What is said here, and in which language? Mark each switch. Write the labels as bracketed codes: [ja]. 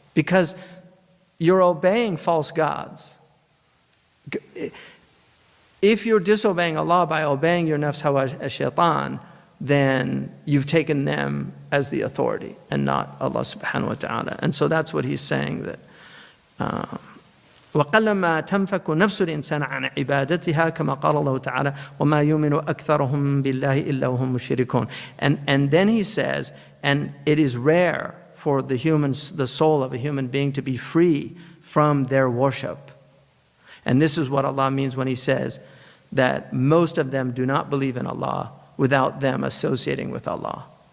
[en] Because you're obeying false gods. If you're disobeying Allah by obeying your nafs hawa shaitan, then you've taken them as the authority and not Allah [ar] subhanahu wa ta'ala. [en] And so that's what he's saying, that [ar] وقلما تنفك نفس الإنسان عن عبادتها كما قال الله تعالى وما يؤمن أكثرهم بالله إلا وهم مشركون. [en] And then he says, and it is rare for the soul of a human being to be free from their worship. And this is what Allah means when he says that most of them do not believe in Allah without them associating with Allah.